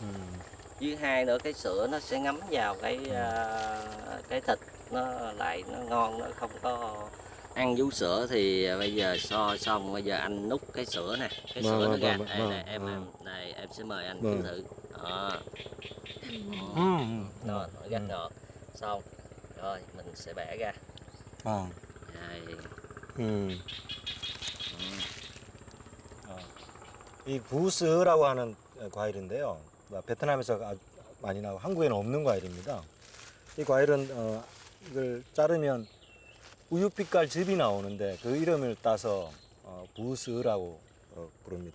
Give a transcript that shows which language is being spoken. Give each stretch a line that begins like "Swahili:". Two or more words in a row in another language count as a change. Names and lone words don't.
Vietnamese: Với hai nữa cái sữa nó sẽ ngấm vào cái thịt, nó lại nó ngon, nó không có ăn vú sữa. Thì bây giờ so xong, bây giờ anh nút cái sữa nè, cái sữa nó ra. Đây, em sẽ mời anh thử. Đó, nó rất ngọt. Xong rồi mình sẽ bẻ ra.
Korean: 이 부스라고 하는 과일인데요. 베트남에서 많이 나오고 한국에는 없는 과일입니다. 이 과일은 이걸 자르면 우유빛깔 즙이 나오는데 그 이름을 따서 부스라고 부릅니다.